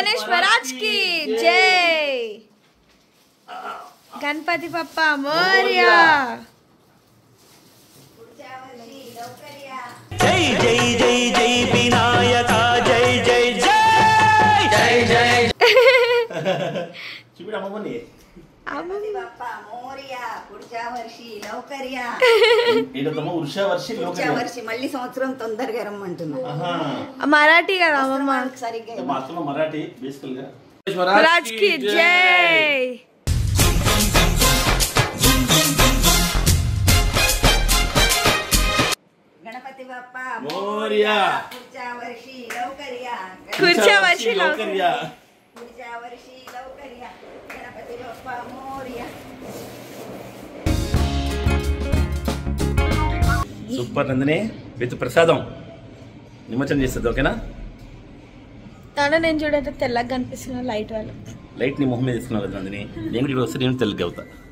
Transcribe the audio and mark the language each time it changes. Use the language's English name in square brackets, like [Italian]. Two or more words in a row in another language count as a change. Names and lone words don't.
[Hindi] पुष्पराज की जय. [Marathi] गणपती बाप्पा मोरया. [Telugu] జై జై జై జై వినాయక జై జై జై జై జై. చూడు అమ్మమ్మని [Marathi] गणपती बाप्पा मोरया पुढच्या वर्षी लवकर या. [Telugu] ఏంటమ్మా ఉషా వర్షి [Marathi] पुढच्या वर्षी [Telugu] మళ్ళీ సంవత్సరం తొందరగా రమ్మంటున్నా. మరాఠీ కదా అమ్మమ్మ. సరిగ్గా మాత్రం మరాఠీ బేసికల్ గా. [Hindi] पुष्पराज की जय. [Marathi] गणपती बाप्पा मोरया. पुढच्या वर्षी लवकर या. पुढच्या वर्षी लवकर या. पुढच्या वर्षी लवकर या. गणपती बाप्पा मोरया. [Telugu] సూపర్ నందిని విత్ ప్రసాదం నిమజ్జనం చేస్తుంది ఓకేనా. తను నేను చూడైతే తెల్లగా కనిపిస్తున్నా లైట్ వాళ్ళు. లైట్ నీ మొహం మీద తీసుకున్నావు కదా నందిని. నేను కూడా వస్తే నేను తెల్లగా అవుతా.